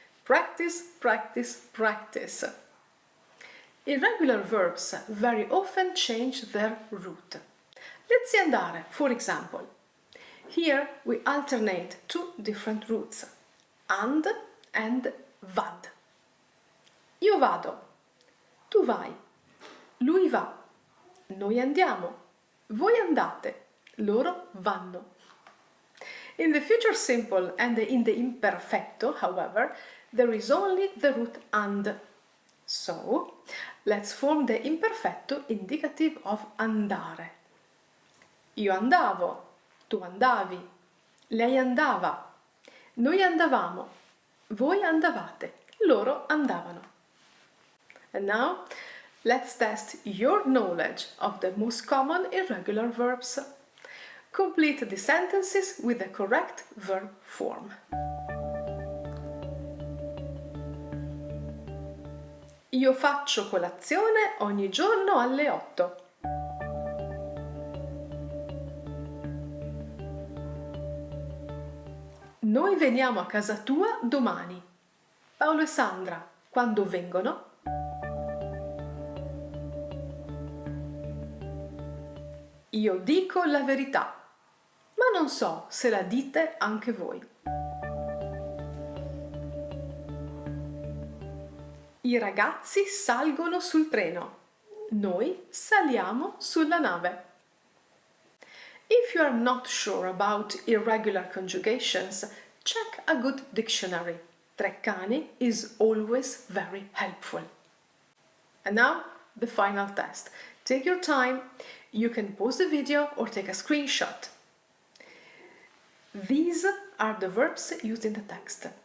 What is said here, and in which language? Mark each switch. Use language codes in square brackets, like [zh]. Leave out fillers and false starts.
[en] Practice, practice, practice. Irregular verbs very often change their root. Let's see andare, for example. Here we alternate two different roots, and vad. [it] Io vado, tu vai, lui va, noi andiamo, voi andate, loro vanno. [en] In the future simple and in the imperfetto, however, there is only the root and. So, let's form the imperfetto indicative of andare. [it] Io andavo, tu andavi, lei andava, noi andavamo, voi andavate, loro andavano. [en] And now, let's test your knowledge of the most common irregular verbs. Complete the sentences with the correct verb form. [it] Io faccio colazione ogni giorno alle 8. Noi veniamo a casa tua domani. Paolo e Sandra, quando vengono? Io dico la verità, ma non so se la dite anche voi. I ragazzi salgono sul treno, noi saliamo sulla nave. [en] If you are not sure about irregular conjugations, check a good dictionary. Treccani is always very helpful. And now, the final test. Take your time. You can pause the video or take a screenshot. These are the verbs used in the text.